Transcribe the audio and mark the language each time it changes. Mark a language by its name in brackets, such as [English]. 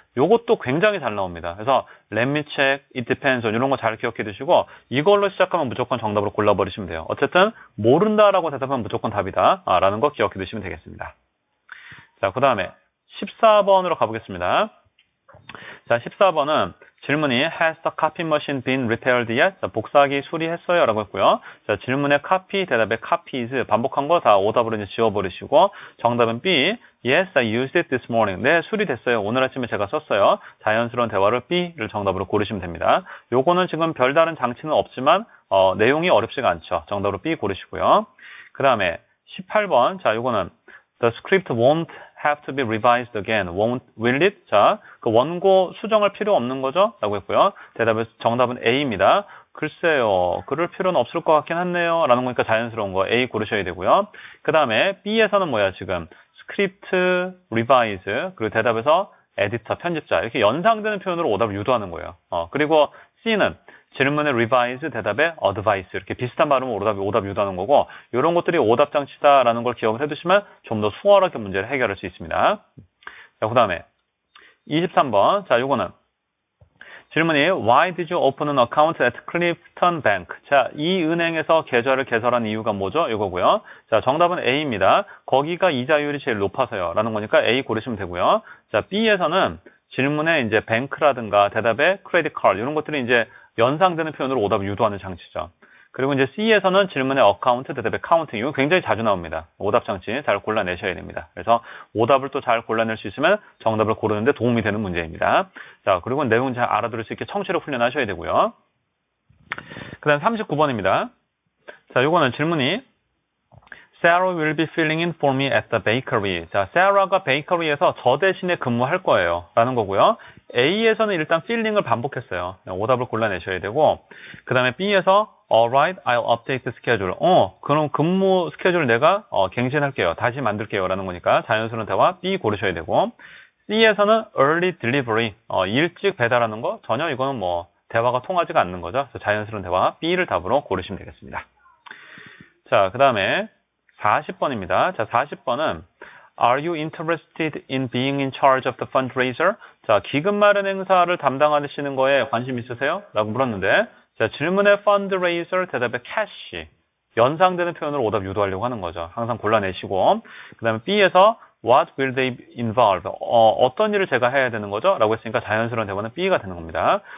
[Korean] 요것도 굉장히 잘 나옵니다. 그래서 [English] let me check, it depends on [Korean] 이런 거 잘 기억해 두시고 이걸로 시작하면 무조건 정답으로 골라버리시면 돼요. 어쨌든 모른다라고 대답하면 무조건 답이다 라는 거 기억해 두시면 되겠습니다. 자, 그 다음에 14번으로 가보겠습니다. 자, 14번은 질문이 [English] Has the copy machine been repaired yet? [Korean] 자, 복사기 수리했어요? 라고 했고요. 자, 질문의 copy, 대답의 copies 반복한 거 다 오답으로 이제 지워버리시고 정답은 B. [English] Yes, I used it this morning. [Korean] 네, 수리됐어요. 오늘 아침에 제가 썼어요. 자연스러운 대화를 B를 정답으로 고르시면 됩니다. 요거는 지금 별다른 장치는 없지만 내용이 어렵지가 않죠. 정답으로 B 고르시고요. 그 다음에 18번. 자, 요거는 [English] The script won't have to be revised again. Won't, will it? [Korean] 자, 그 원고 수정할 필요 없는 거죠? 라고 했고요. 정답은 A입니다. 글쎄요, 그럴 필요는 없을 것 같긴 한데요. 라는 거니까 자연스러운 거 A 고르셔야 되고요. 그 다음에 B에서는 뭐야, 지금? script, revise, 그리고 대답에서 에디터, 편집자. 이렇게 연상되는 표현으로 오답을 유도하는 거예요. 그리고 C는 질문의 revise, 대답의 advice 이렇게 비슷한 발음으로 오답 유도하는 거고 이런 것들이 오답 장치다라는 걸 기억을 해두시면 좀 더 수월하게 문제를 해결할 수 있습니다. 자, 그 다음에 23번. 자, 요거는 질문이 [English] Why did you open an account at Clifton Bank? [Korean] 자, 이 은행에서 계좌를 개설한 이유가 뭐죠? 이거고요. 자, 정답은 A입니다. 거기가 이자율이 제일 높아서요. 라는 거니까 A 고르시면 되고요. 자, B에서는 질문에 이제 뱅크라든가 대답에 크레딧 카드 이런 것들이 이제 연상되는 표현으로 오답을 유도하는 장치죠. 그리고 이제 C에서는 질문의 어카운트, 대답의 카운팅 이거 굉장히 자주 나옵니다. 오답 장치 잘 골라내셔야 됩니다. 그래서 오답을 또 잘 골라낼 수 있으면 정답을 고르는 데 도움이 되는 문제입니다. 자, 그리고 내용 잘 알아들을 수 있게 청취력 훈련하셔야 되고요. 그 다음 39번입니다. 자, 요거는 질문이 [English] Sarah will be filling in for me at the bakery. [Korean] 자, Sarah가 베이커리에서 저 대신에 근무할 거예요. 라는 거고요. A에서는 일단 filling을 반복했어요. 오답을 골라내셔야 되고 그 다음에 B에서 [English] Alright, I'll update the schedule. [Korean] 그럼 근무 스케줄 내가 갱신할게요. 다시 만들게요. 라는 거니까 자연스러운 대화 B 고르셔야 되고 C에서는 early delivery. 일찍 배달하는 거 전혀 이거는 뭐 대화가 통하지가 않는 거죠. 그래서 자연스러운 대화 B를 답으로 고르시면 되겠습니다. 자, 그 다음에 40번입니다. 자, 40번은 [English] Are you interested in being in charge of the fundraiser? [Korean] 자, 기금 마련 행사를 담당하시는 거에 관심 있으세요? 라고 물었는데 자, 질문의 fundraiser, 대답에 cash 연상되는 표현으로 오답 유도하려고 하는 거죠. 항상 골라내시고 그 다음에 B에서 [English] What will they involve? [Korean] 어떤 일을 제가 해야 되는 거죠? 라고 했으니까 자연스러운 대화는 B가 되는 겁니다.